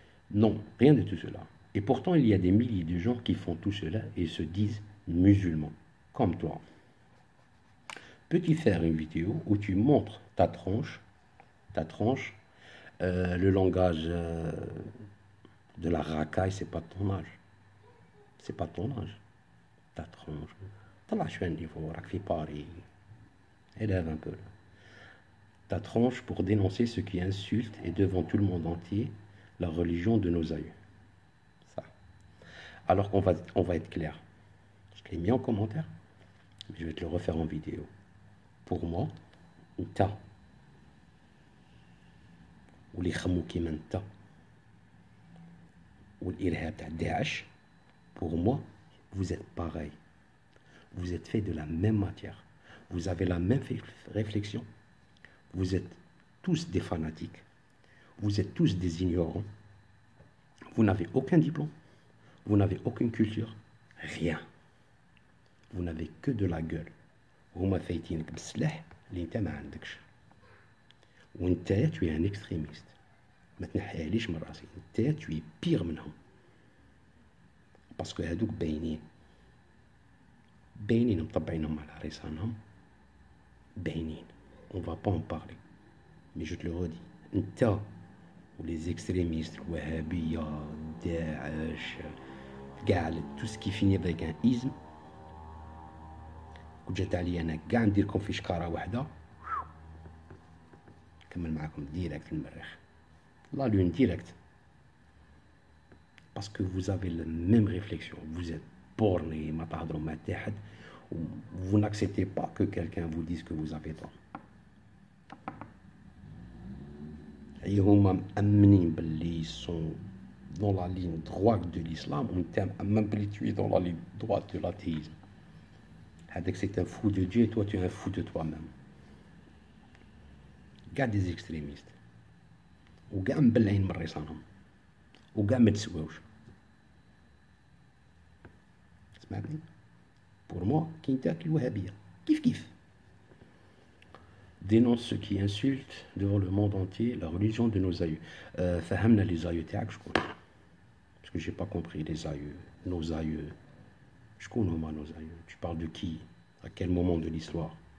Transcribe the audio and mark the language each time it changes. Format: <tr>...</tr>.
<fr>Non, rien de tout cela. Et pourtant, il y a des milliers de gens qui font tout cela et se disent musulmans, comme toi. Peux-tu faire une vidéo où tu montres ta tronche, le langage de la racaille, c'est pas ton âge. C'est pas ton âge. Ta tronche.</fr> <ar>طلع شوية niveau, راك في Paris.</ar> <fr>Élève un peu. Ta tronche pour dénoncer ce qui insulte et devant tout le monde entier la religion de nos aïeux. Ça. Alors on va être clair. Je l'ai mis en commentaire, mais je vais te le refaire en vidéo. Pour moi, ta ou les khamou qui m'enta ou l'irhab t'a Daesh, pour moi, vous êtes pareil. Vous êtes fait de la même matière. Vous avez la même réflexion. Vous êtes tous des fanatiques. Vous êtes tous des ignorants. Vous n'avez aucun diplôme. Vous n'avez aucune culture. Rien. Vous n'avez que de la gueule.</fr> <ar>هما فايتينك بالسلاح اللي انت ما عندكش.</ar> <fr>وانت tu es un extrémiste.</fr> <ar>ما تنحيهاليش من راسي.</ar> <fr>انت tu es pire</fr> <ar>منهم. باسكو هادوك باينين مطبعينهم على رسانهم باينين.</ar> <fr>On va pas en parler. Mais je te le redis. انت ou les extrémistes, الوهابية, داعش, كاع tout ce qui finit avec un isme.</fr> <ar>كنت جات عليا انا كاع نديركم في شكاره واحده نكمل معاكم ديريكت المريخ لا لون ديريكت باسكو</ar> <fr>vous avez la même réflexion, vous êtes borné,</fr> <ar>ما تهضروا مع حتى حد,</ar> <fr>vous n'acceptez pas que quelqu'un vous dise que vous avez tort. Et هما مأمنين باللي sont dans la ligne droite de l'islam,</fr> <ar>وانت مأمن باللي</ar> <fr>tu es dans la ligne droite de l'athéisme. C'est un fou de Dieu et toi tu es un fou de toi-même. Garde des extrémistes.</fr> <ar>وكاع مبلعين من رصانهم. وكاع ما تسواوش. سمعتني؟</ar> <fr>Pour moi,</fr> <ar>كاين تاك الوهابية. كيف.</ar> <fr>Dénonce ceux qui insultent devant le monde entier la religion de nos aïeux.</fr> <ar>فهمنا</ar> <fr>les aïeux تاعك شكون؟ Parce que j'ai pas compris les aïeux, nos aïeux.</fr> <ar>شكون هما</ar> <fr>nos aïeux? Tu parles de qui? À quel moment de l'histoire?</fr>